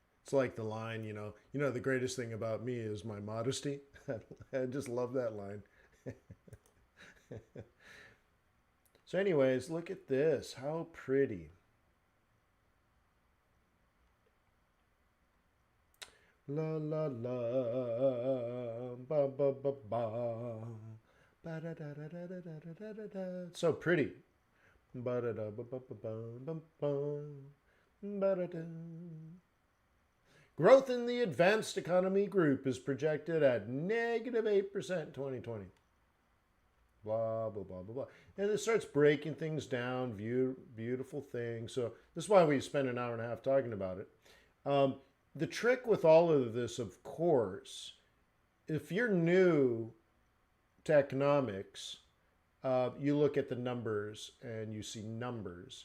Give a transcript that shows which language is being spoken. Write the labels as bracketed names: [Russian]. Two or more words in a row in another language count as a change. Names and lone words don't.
[English] It's like the line, the greatest thing about me is my modesty. I just love that line. So anyways, look at this. How pretty. La la la, ba ba ba ba, ba da da da da da da da da da. So pretty. Ba da da ba ba ba ba ba ba da da. Growth in the advanced economy group is projected at -8% in 2020. Blah, blah, blah, blah, blah. And it starts breaking things down, beautiful things. So this is why we spend an hour and a half talking about it. The trick with all of this, of course, if you're new to economics, you look at the numbers and you see numbers.